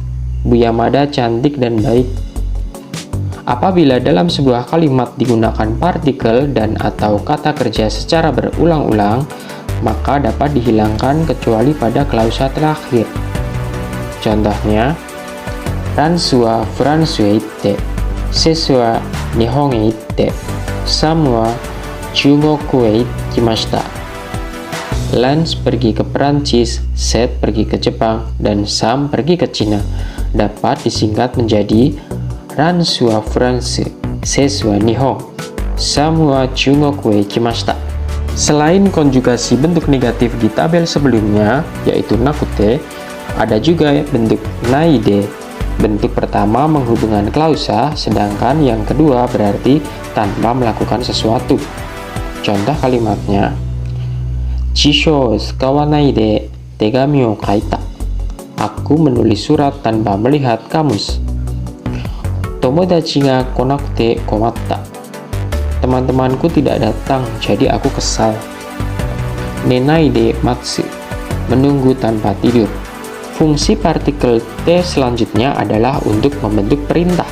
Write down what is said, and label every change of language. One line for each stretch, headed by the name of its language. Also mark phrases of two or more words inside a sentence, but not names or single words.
Indonesian: Bu Yamada cantik dan baik. Apabila dalam sebuah kalimat digunakan partikel dan atau kata kerja secara berulang-ulang, maka dapat dihilangkan kecuali pada klausa terakhir. Contohnya,
Japanese: ランスはフランスへ行って、セスは日本へ行って、サムは中国へ行きました.
Indonesian: Lance pergi ke Perancis, Seth pergi ke Jepang, dan Sam pergi ke Cina. Dapat disingkat menjadi
Japanese: ランスはフランス、セスは日本、サムは中国へ行きました.
Indonesian: Selain konjugasi bentuk negatif di tabel sebelumnya, yaitu nakute, ada juga bentuk naide. Bentuk pertama menghubungkan klausa, sedangkan yang kedua berarti tanpa melakukan sesuatu. Contoh kalimatnya,
Japanese: 辞書を使わないで手紙を書いた.
Indonesian: Aku menulis surat tanpa melihat kamus.
Japanese: 友達が来なくて困った.
Indonesian: Teman-temanku tidak datang, jadi aku kesal.
Japanese: 寝ないで待つ.
Indonesian: Menunggu tanpa tidur. Fungsi partikel T selanjutnya adalah untuk membentuk perintah.